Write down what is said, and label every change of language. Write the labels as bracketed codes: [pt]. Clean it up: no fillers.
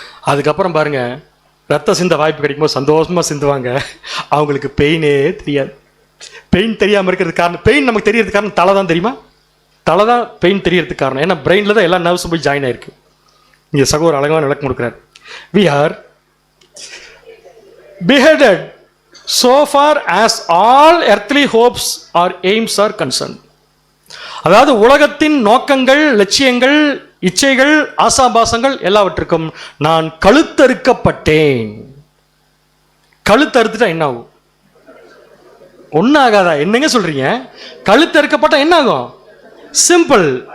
[ta] அதுக்கப்புறம் பாருங்க, ரத்த சிந்த வாய்ப்பு கிடைக்கும்போது சந்தோஷமாக சிந்துவாங்க. அவங்களுக்கு பெயினே தெரியாது. பெயின் தெரியாமல் இருக்கிறதுக்கு காரணம், பெயின் நமக்கு தெரியறதுக்கு காரணம் தலை தான். தெரியுமா? தலை தான் பெயின் தெரியறதுக்கு காரணம். ஏன்னா பிரெயினில் தான் எல்லா நர்வ்ஸும் போய் ஜாயின் ஆயிருக்கு. இங்கே சகோதரர் அழகான விளக்கம் கொடுக்குறார். [en] We are beheaded so far as all earthly hopes or aims are concerned. [ta] அதாவது உலகத்தின் நோக்கங்கள், லட்சியங்கள், இச்சைகள், ஆசாபாசங்கள் எல்லாவற்றுக்கும் நான் கழுத்தறுக்கப்பட்டேன். கழுத்தறுத்துட்டா என்ன ஆகும்? ஒன்னும் ஆகாதா? என்னங்க சொல்றீங்க? கழுத்தறுக்கப்பட்டா என்ன ஆகும்? சிம்பிள்.